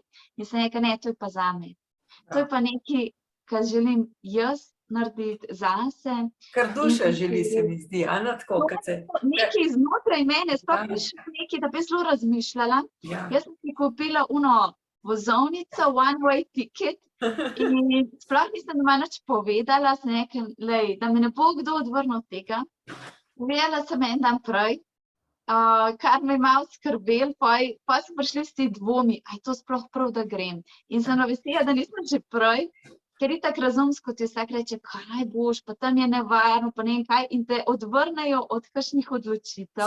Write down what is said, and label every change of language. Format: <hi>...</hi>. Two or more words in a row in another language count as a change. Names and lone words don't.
<sl>In sem rekla, ne, to je pa zame. To je pa nekaj, kar želim jaz narediti zase. Kar duša želi, se mi zdi, a ne tako, kad se... Nekaj znotraj mene, sploh ni še nekaj, da bi zelo razmišljala. Jaz sem si kupila vozovnico,</sl> <en>one-way ticket,</en> <sl>in sploh nisem doma nič povedala, sem rekla, da me ne bo kdo odvrnil od tega. Povedala sem en dan prej, kar me je malo skrbelo, pa so prišli s ti dvomi, a je to sploh prav, da grem. In sem vesela, da nisem že prej, ker itak razumsko ti vsak reče, kaj boš, pa tam je nevarno, pa ne vem kaj, in te odvrnejo od kakšnih odločitev.</sl>